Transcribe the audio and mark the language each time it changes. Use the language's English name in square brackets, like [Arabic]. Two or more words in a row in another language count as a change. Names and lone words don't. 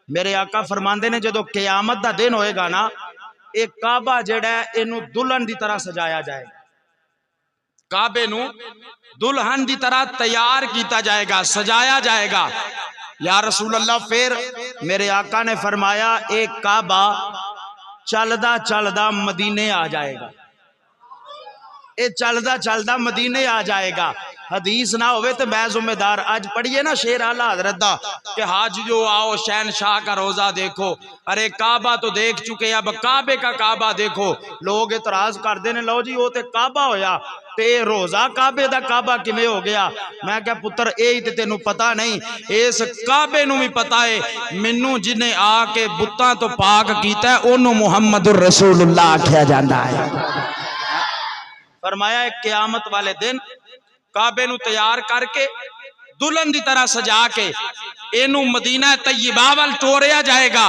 [Punjabi] میرے آقا فرماندے نے جدو قیامت دا دن ہوئے گا نا، ایک کعبہ جڑا ہے اینو دلہن دی طرح سجایا جائے گا، کعبے نو دلہن دی طرح تیار کیتا جائے گا، سجایا جائے گا۔ [Arabic] یا رسول اللہ، [Urdu] پھر میرے آقا نے فرمایا ایک کعبہ چلدا چلدا مدینے آ جائے گا، [Punjabi] اے چلدا چلدا مدینے آ جائے گا۔ [Urdu] حدیث نہ ہوئے تو میں ذمہ دار، آج پڑھیے نا شیر اعلیٰ حضرت دا کہ حاج جو آؤ شہنشاہ کا روزہ دیکھو، ارے کعبہ تو دیکھ چکے، اب کعبے کا کعبہ دیکھو۔ [Punjabi] لوگ اعتراض کر دینے، لو جی وہ تے کعبہ ہویا تے روزہ کعبے دا کعبہ کیویں ہو گیا؟ میں کہا پتر اے تے تینوں پتہ نہیں، اس کعبے نو بھی پتہ ہے، مینوں جنہیں آ کے بتاں تو پاک کیتا ہے اونوں محمد الرسول اللہ آکھیا جاندا ہے۔ فرمایا ایک قیامت والے دن کعبے نو تیار کر کے دلہن دی طرح سجا کے اینو مدینہ طیبہ وال ٹوریا جائے گا۔